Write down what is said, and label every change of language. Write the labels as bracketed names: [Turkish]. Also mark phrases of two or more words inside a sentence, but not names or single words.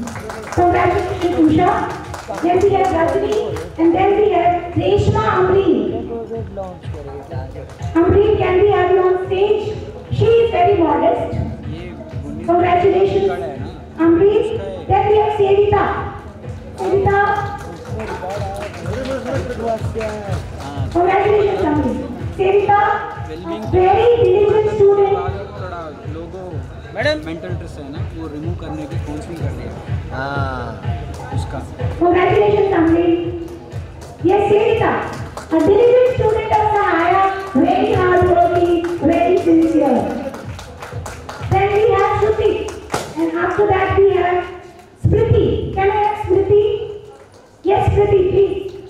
[English] Congratulations, Usha. Then we have Rajni, and then we have Reshma Amreen. Amreen, can we have you on stage? She is very modest. Congratulations, Amreen. Then we have Sevita. Sevita. Congratulations, Amreen. Sevita, very diligent student. madam mental stress [Hindi] है ना वो रिमूव करने की काउंसलिंग करनी है उसका. [English] Congratulations, Amreen. Yes, Sevita, a diligent student of Sahaya, very hardworking, very sincere. Then we have Shruti, and after that we have Smriti. Can I have Smriti? Yes, Smriti, please.